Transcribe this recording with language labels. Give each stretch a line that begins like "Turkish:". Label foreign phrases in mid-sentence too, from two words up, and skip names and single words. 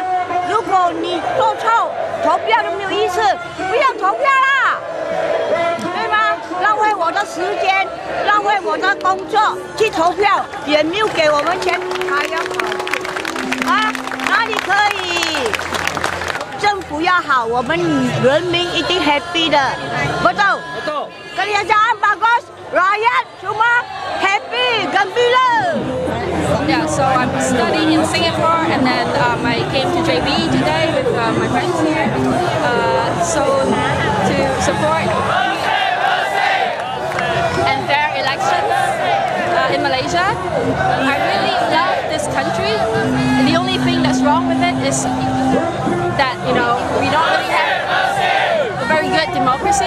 Chinese: 如果你做错，投票都没有意思，不要投票啦，对吗？浪费我的时间，浪费我的工作去投票，也没有给我们钱，还要跑啊？哪里可以？政府要好，我们人民一定 happy 的，
Malay: betul? Betul. Kerajaan bagus, rakyat semua happy, gembira.
English: Yeah, so I'm studying in Singapore, and then I came to JB today with my friends here. So to support and fair elections in Malaysia. I really love this country. The only thing that's wrong with it is that, you know, we don't really have a very good democracy.